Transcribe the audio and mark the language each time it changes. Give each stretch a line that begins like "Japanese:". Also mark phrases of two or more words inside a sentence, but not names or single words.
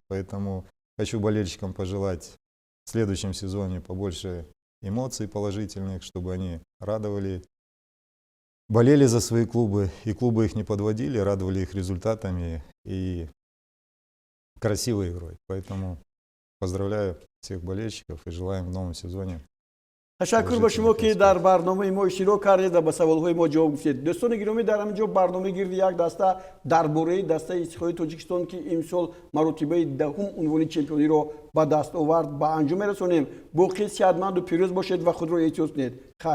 Russian: Поэтому хочу болельщикам пожелать в следующем сезоне побольше эмоций положительных, чтобы они радовали, болели за свои клубы, и клубы их не подводили, радовали их результатами и красивой игрой. Поэтому поздравляю всех болельщиков и желаем в новом сезоне.
Tajik: ташаккур ба шумо ки дар барномаи мо иштирок кардед ва ба саволҳои мо ҷавоб гуфтед. дӯстони гиромӣ, дар ҳамин ҷо барномаи гирди як даста дар бораи дастаи Истиқлоли Тоҷикистон ки имсол маротибаи 10-ум унвони чемпиониро ба даст овард ба анҷом мерасонем. боқӣ сиҳатманду пирӯз бошед ва худро эҳтиёт кунед.